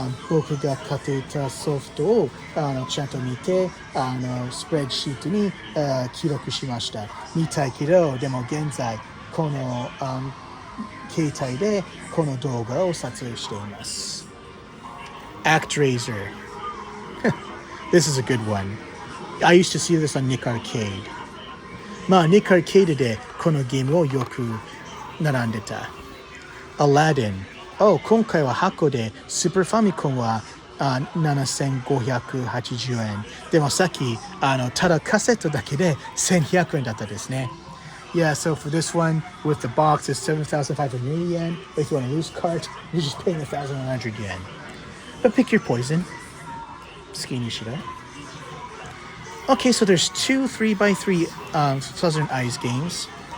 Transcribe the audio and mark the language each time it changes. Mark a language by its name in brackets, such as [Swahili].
[Japanese] 僕が買っていたソフトをちゃんと見てスプレッドシートに記録しました。見たいけど、でも現在この携帯でこの動画を撮影しています。 [English] ActRaiser. This is a good one. I used to see this on Nick Arcade. [Japanese] Nick Arcade でこのゲームをよく並んでた。 [English] Aladdin. [Japanese] 今回は箱でスーパーファミコンは7580円。でもさっきただカセットだけで1100円だったですね。 [English] Yeah, so for this one, with the box, it's 7,580 yen. If you want a loose cart, you're just paying 1,100 yen. But pick your poison. Ski Nishida. Okay, so there's two 3x3 Southern Eyes games.